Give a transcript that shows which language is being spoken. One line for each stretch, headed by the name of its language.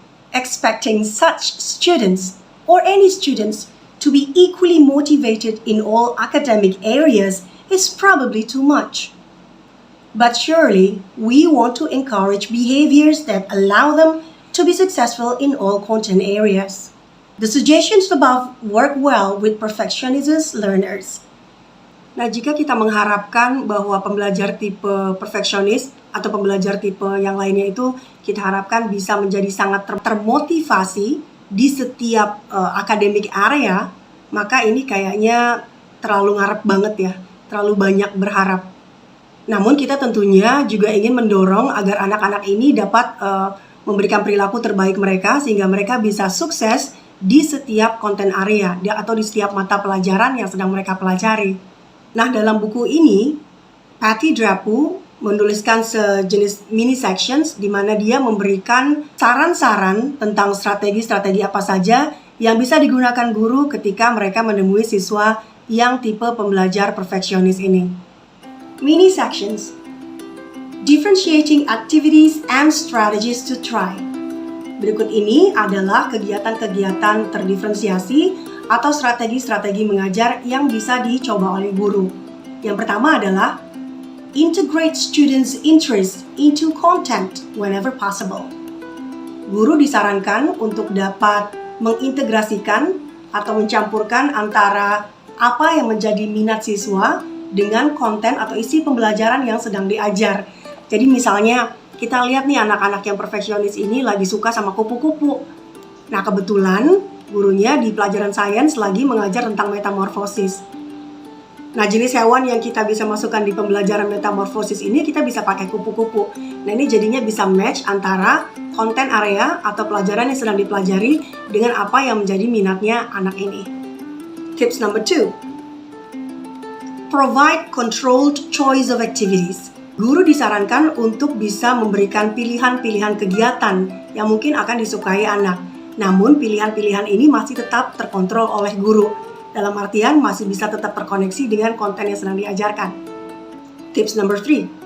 English: Expecting such students or any students to be equally motivated in all academic areas is probably too much. But surely, we want to encourage behaviors that allow them to be successful in all content areas. The suggestions above work well with perfectionist learners.
Indonesian: Nah, jika kita mengharapkan bahwa pembelajar tipe perfeksionis atau pembelajar tipe yang lainnya itu kita harapkan bisa menjadi sangat termotivasi di setiap academic area, maka ini kayaknya terlalu ngarep banget ya, terlalu banyak berharap. Namun kita tentunya juga ingin mendorong agar anak-anak ini dapat memberikan perilaku terbaik mereka sehingga mereka bisa sukses di setiap konten area atau di setiap mata pelajaran yang sedang mereka pelajari. Nah, dalam buku ini, Patty Drapu menuliskan sejenis mini sections di mana dia memberikan saran-saran tentang strategi-strategi apa saja yang bisa digunakan guru ketika mereka menemui siswa yang tipe pembelajar perfeksionis ini. Mini sections.
English: Differentiating activities and strategies to try.
Indonesian: Berikut ini adalah kegiatan-kegiatan terdiferensiasi atau strategi-strategi mengajar yang bisa dicoba oleh guru. Yang pertama adalah
English: integrate students' interest into content whenever possible.
Indonesian: guru disarankan untuk dapat mengintegrasikan atau mencampurkan antara apa yang menjadi minat siswa dengan konten atau isi pembelajaran yang sedang diajar. Jadi misalnya kita lihat nih anak-anak yang perfeksionis ini lagi suka sama kupu-kupu. Nah kebetulan gurunya di pelajaran sains lagi mengajar tentang metamorfosis. Nah jenis hewan yang kita bisa masukkan di pembelajaran metamorfosis ini kita bisa pakai kupu-kupu. Nah ini jadinya bisa match antara konten area atau pelajaran yang sedang dipelajari dengan apa yang menjadi minatnya anak ini.
English: Tips number 2. Provide controlled choice of activities.
Indonesian: Guru disarankan untuk bisa memberikan pilihan-pilihan kegiatan yang mungkin akan disukai anak. Namun pilihan-pilihan ini masih tetap terkontrol oleh guru. Dalam artian masih bisa tetap terkoneksi dengan konten yang sedang diajarkan.
English: Tips number 3.